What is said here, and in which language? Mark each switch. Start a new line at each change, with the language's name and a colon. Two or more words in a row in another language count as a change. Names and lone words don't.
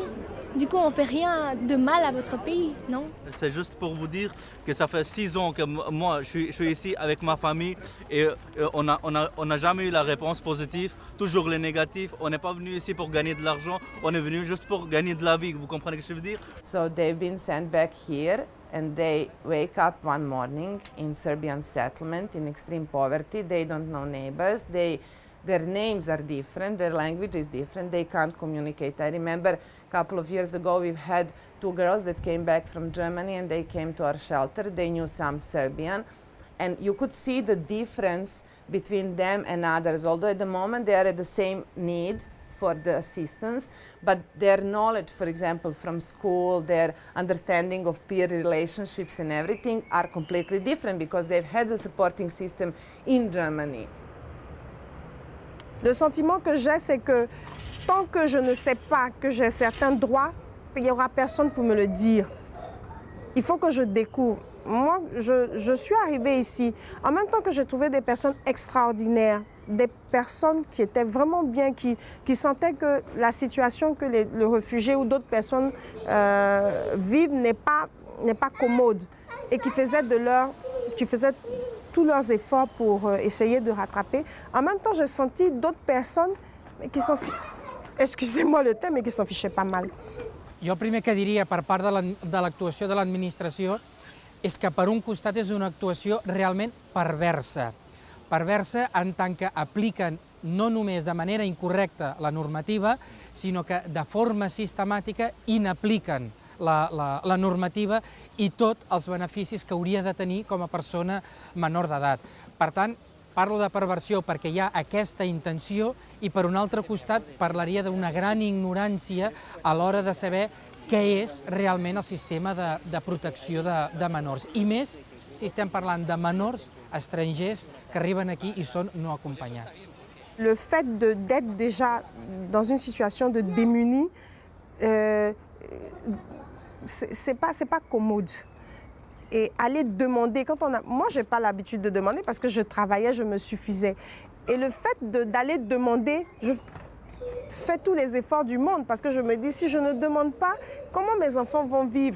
French: Du coup, on ne fait rien de mal à votre pays, non? C'est juste pour vous dire que ça fait 6 ans que moi, je suis ici avec ma famille et on n'a jamais eu la réponse positive, toujours les négatifs. On n'est pas venu ici pour gagner de l'argent, on est venu juste pour gagner de la vie. Vous comprenez ce que je veux dire?
English: So they've been sent back here and they wake up one morning in Serbian settlement in extreme poverty. They don't know neighbors. Their names are different, their language is different, they can't communicate. I remember a couple of years ago we've had 2 girls that came back from Germany and they came to our shelter. They knew some Serbian and you could see the difference between them and others. Although at the moment they are at the same need for the assistance, but their knowledge, for example, from school, their understanding of peer relationships and everything are completely different because they've had a supporting system in Germany.
French: Le sentiment que j'ai, c'est que tant que je ne sais pas que j'ai certains droits, il n'y aura personne pour me le dire. Il faut que je découvre. Moi, je suis arrivée ici en même temps que j'ai trouvé des personnes extraordinaires, des personnes qui étaient vraiment bien, qui sentaient que la situation que le réfugié ou d'autres personnes vivent n'est pas commode et qui faisaient tous leurs efforts pour essayer de rattraper. En même temps, j'ai senti d'autres personnes qui s'en fichaient, excusez-moi le terme, mais qui s'en fichaient pas mal.
Catalan: Jo el primer que diria per part de l'actuació de l'administració és que per un costat és una actuació realment perversa. Perversa en tant que apliquen no només de manera incorrecta la normativa, sinó que de forma sistemàtica inapliquen la normativa i tots els beneficis que hauria de tenir com a persona menor d'edat. Per tant, parlo de perversió perquè hi ha aquesta intenció i per un altre costat parlaria d'una gran ignorància a l'hora de saber què és realment el sistema de protecció de menors. I més si estem parlant de menors estrangers que arriben aquí i són no acompanyats.
French: Le fait d'être déjà dans une situation de démuni, c'est pas commode. Et aller demander, moi je n'ai pas l'habitude de demander parce que je travaillais, je me suffisais. Et le fait d'aller demander, je fais tous les efforts du monde parce que je me dis, si je ne demande pas, comment mes enfants vont vivre?